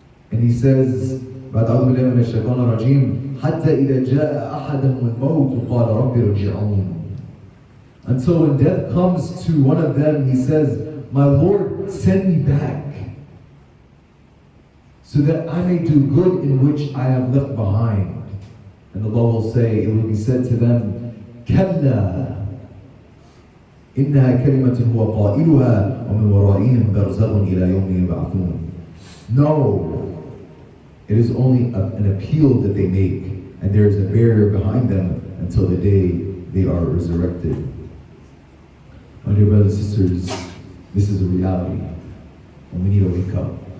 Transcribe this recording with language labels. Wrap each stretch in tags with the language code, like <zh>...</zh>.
<en>And He says,</en> <ar>بعد بالله من الشيطان الرجيم حتى إذا جاء أحدهم الموت قال رب ارجعون.</ar> <en>Until when death comes to one of them, he says, my Lord, send me back, so that I may do good in which I have left behind. And Allah will say, it will be said to them,</en> <ar>كَلَّا إِنَّهَا كَلِمَةٌ هُوَ قَائِلُهَا وَمِنْ وَرَائِهِمْ بَرْزَخٌ إِلَى يَوْمِ يُبْعَثُونَ.</ar> <en>No, it is only an appeal that they make, and there is a barrier behind them until the day they are resurrected. My dear brothers and sisters, this is a reality, and we need to wake up.</en>